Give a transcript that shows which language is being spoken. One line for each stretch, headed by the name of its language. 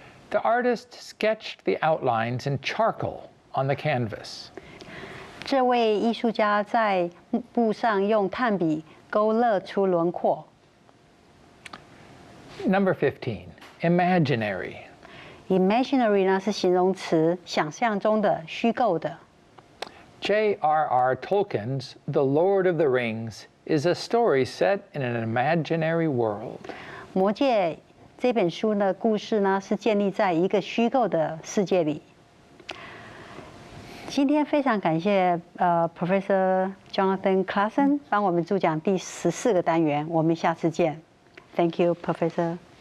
English: The artist sketched the outlines in charcoal on the canvas.
Chinese: 这位艺术家在布上用炭笔勾勒出轮廓。
English: Number 15, imaginary.
Chinese: imaginary 呢是形容词，想象中的、虚构的。
English: J.R.R. Tolkien's The Lord of the Rings is a story set in an imaginary world.
Chinese: 魔戒这本书的故事呢，是建立在一个虚构的世界里。今天非常感谢Professor Jonathan Claassen 帮我们主讲第14个单元，我们下次见。
English: Thank you, Professor.